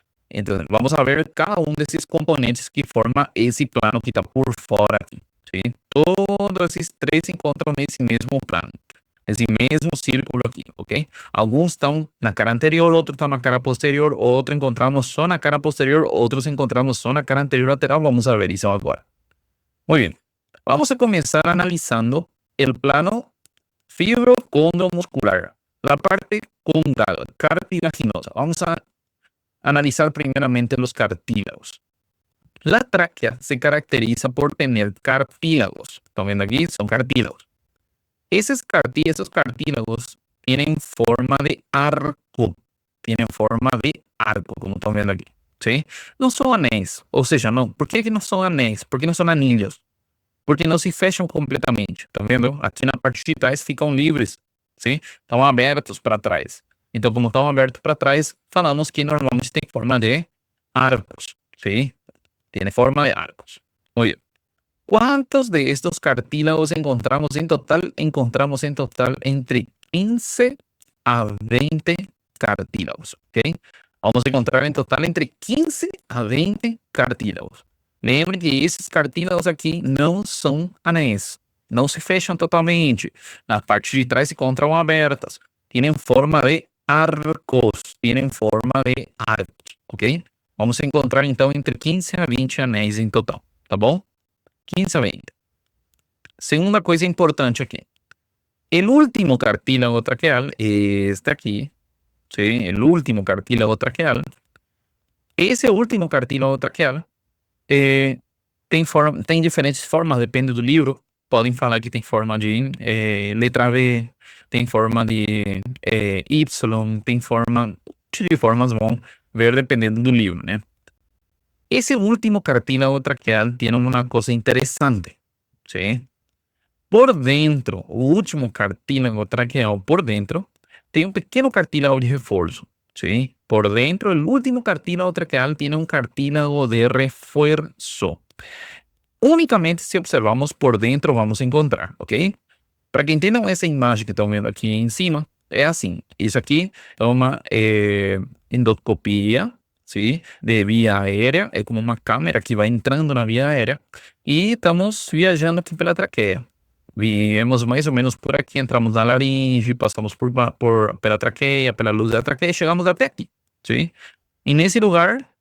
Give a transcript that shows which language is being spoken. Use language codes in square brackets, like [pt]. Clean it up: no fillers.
[es] Entonces, vamos a ver cada uno de esos componentes que forma ese plano que está [pt] por fora aqui, [es] ¿sí? [pt] Todos esses três se encontram nesse mesmo plano. Esse mesmo círculo aqui, ok? Alguns estão na cara anterior, outros estão na cara posterior, outro encontramos só na cara posterior, outros encontramos só na cara anterior lateral. [es] Vamos a ver [pt] isso agora. [es] Muy bien. Vamos a comenzar analizando el plano fibrocondromuscular, la parte condral, cartilaginosa. Vamos a analizar primeramente los cartílagos. La tráquea se caracteriza por tener cartílagos. Están viendo aquí, son cartílagos. Esos cartílagos tienen forma de arco. Tienen forma de arco, como están viendo aquí. [pt] ¿Sí? Não são anéis. Ou seja, não. Por que não são anéis? Por que não são anilhos? Porque não se fecham completamente. Tá vendo? Aqui na parte de trás ficam livres. Sim? Estão abertos para trás. Então, como estão abertos para trás, falamos que normalmente tem forma de arcos. Sim? Tem forma de arcos. [es] Muy bien. ¿Cuántos de estos cartílagos encontramos en total? Encontramos en total entre 15 a 20 cartílagos. ¿Ok? Vamos a encontrar en total entre 15 a 20 cartílagos. [pt] Lembre que esses cartílagos aqui não são anéis. Não se fecham totalmente. Na parte de trás se encontram abertas. [es] Tienen forma de arcos. Tienen forma de arcos. Ok? [pt] Vamos a encontrar então entre 15 a 20 anéis em total. Tá bom? 15 a 20. Segunda coisa importante aqui. [es] El último cartílago traqueal, este aqui, ¿sí? El último cartílago traqueal. [pt] Esse último cartílago traqueal tem diferentes formas, depende do livro. Podem falar que tem forma de letra V, tem forma de Y, tem forma de formas, vão ver dependendo do livro, né? [es] Ese último cartílago traqueal tiene una cosa interesante, ¿sí? [pt] Por dentro, o último cartílago traqueal por dentro, tem um pequeno cartílago de reforço, ¿sí? [es] Por dentro, el último cartílago traqueal tiene un cartílago de refuerzo. Únicamente se observamos por dentro vamos a encontrar, ¿ok? [pt] Para que entendam essa imagem que estão vendo aqui em cima, é assim. Isso aqui é uma endoscopia, ¿sí? De vía aérea, é como uma câmera que vai entrando na via aérea e estamos viajando aqui pela traqueia. Viemos mais ou menos por aqui, entramos na laringe, passamos pela traqueia, pela luz da traqueia e chegamos até aqui, ¿sí? E nesse lugar